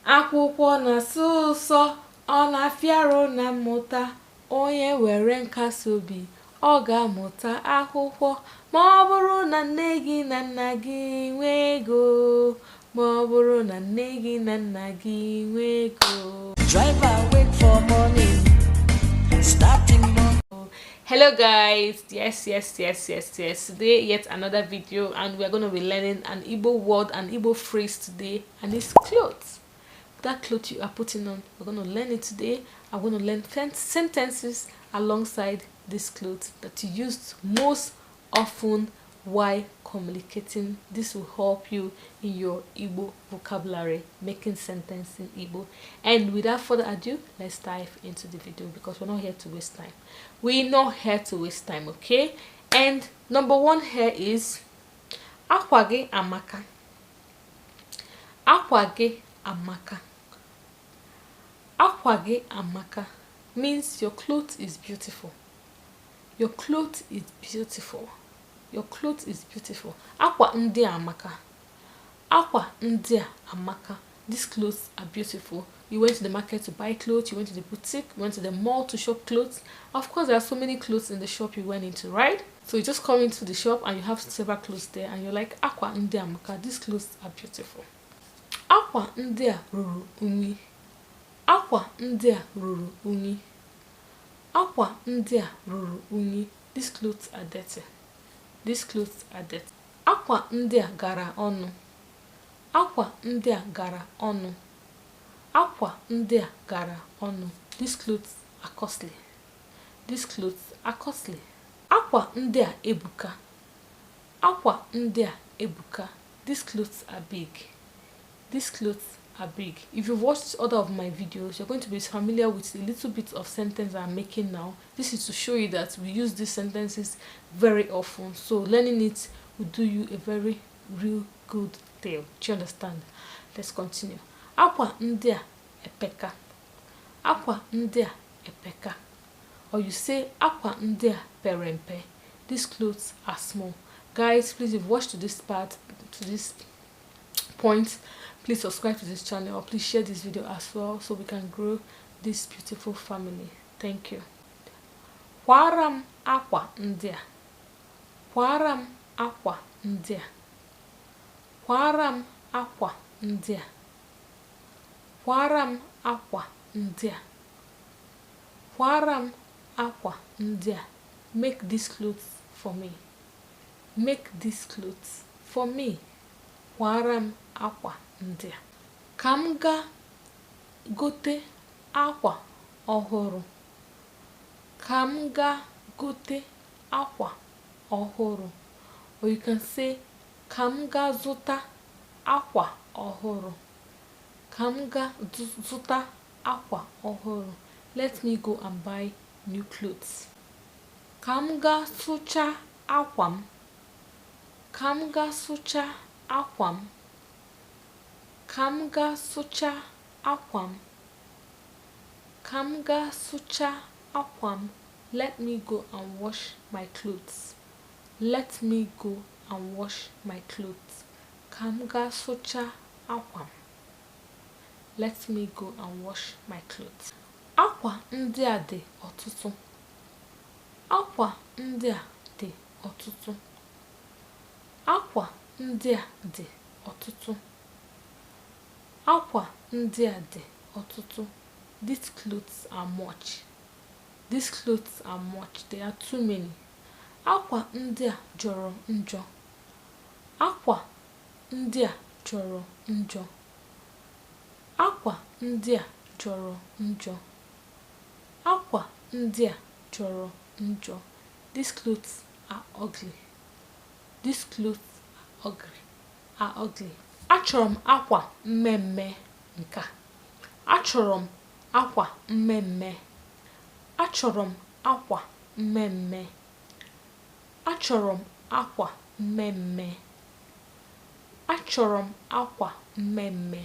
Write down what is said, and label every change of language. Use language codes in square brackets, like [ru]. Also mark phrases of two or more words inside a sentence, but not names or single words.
[ig] Akwụkwọ na-asọ ụsọ, ọ na-afịarụ na mmụta. Onye were nkasi obi, ọ ga-amụta akwụkwọ. Ma ọ bụrụ na nne gị na nna gị nwee ego, ma ọ bụrụ na nne gị na nna gị nwee ego. [en] Driver wait for morning, starting morning. Hello guys, yes, today yet another video, and we are going to be learning an Igbo word and Igbo phrase today, and it's clothes. That cloth you are putting on, we're going to learn it today. I'm going to learn 10 sentences alongside this cloth that you use most often while communicating. This will help you in your Igbo vocabulary, making sentences in Igbo. And without further ado, let's dive into the video, because we're not here to waste time. We're not here to waste time, okay? And number one here is [ig] AKWA amaka. AKWA amaka. AKWA amaka [en] means your clothes is beautiful. Your clothes is beautiful. Your clothes is beautiful. [ig] Akwa ndi amaka. Akwa ndi amaka. [en] These clothes are beautiful. You went to the market to buy clothes. You went to the boutique. You went to the mall to shop clothes. Of course, there are so many clothes in the shop you went into, right? So you just come into the shop and you have several clothes there, and you're like, [ig] Akwa ndi amaka. [en] These clothes are beautiful. [ig] Akwa ndi ruru unyi. Akwa ndị a ruru unyi. Akwa ndị a ruru unyi. [en] These clothes are dirty. These clothes are dirty. [ig] Akwa ndị a gara ọnụ. Akwa ndị a gara ọnụ. Akwa ndị a gara ọnụ. [en] These clothes are costly. These clothes are costly. [ig] Akwa ndị a ebuka. Akwa ndị a ebuka. [en] These clothes are big. These clothes are big. If you've watched other of my videos, you're going to be familiar with a little bit of sentence I'm making now. This is to show you that we use these sentences very often, so learning it will do you a very real good deal. Do you understand? Let's continue. [ig] Akwa ndị a epeka. Akwa ndị a epeka. [en] Or you say [ig] akwa ndị a pere mpe. [en] These clothes are small. Guys, please, if you've watched to this part, to this point, please subscribe to this channel, or please share this video as well, so we can grow this beautiful family. Thank you. [ig] Kwaram akwa ndị a. Kwaram akwa ndị a. Kwaram akwa ndị a. Kwaram akwa ndị a. Kwaram akwa ndị a. [en] Make these clothes for me. Make these clothes for me. [ig] Kwaram akwa ndị a. Ka m gaa gote akwa ọhụrụ. Ka m gaa gote akwa ọhụrụ. [en] Or you can say, [ig] ka m gaa zụta akwa ọhụrụ. Ka m gaa zụta akwa ọhụrụ. [en] Let me go and buy new clothes. [ig] Ka m gaa sụchaa akwa m. Ka m gaa sụchaa akwa m. Ka m gaa sụchaa akwa m. Ka m gaa sụchaa akwa m. [en] Let me go and wash my clothes. Let me go and wash my clothes. [ig] Ka m gaa sụchaa akwa m. [en] Let me go and wash my clothes. [ig] Akwa ndị a dị ọtụtụ. Akwa ndị a dị ọtụtụ. Akwa ndị a dị ọtụtụ. Akwa ndị a dị ọtụtụ. [en] These clothes are much. These clothes are much. There are too many. [ig] Akwa ndị a jọrọ njọ. Akwa ndị a jọrọ njọ. Akwa ndị a jọrọ njọ. Akwa ndị a jọrọ njọ. [en] These clothes are ugly. These clothes are ugly. [ig] Achọrọ m akwa mmemme nka. Achọrọ m akwa mmemme. Achọrọ m akwa mmemme. Achọrọ m akwa mmemme. Achọrọ m akwa mmemme.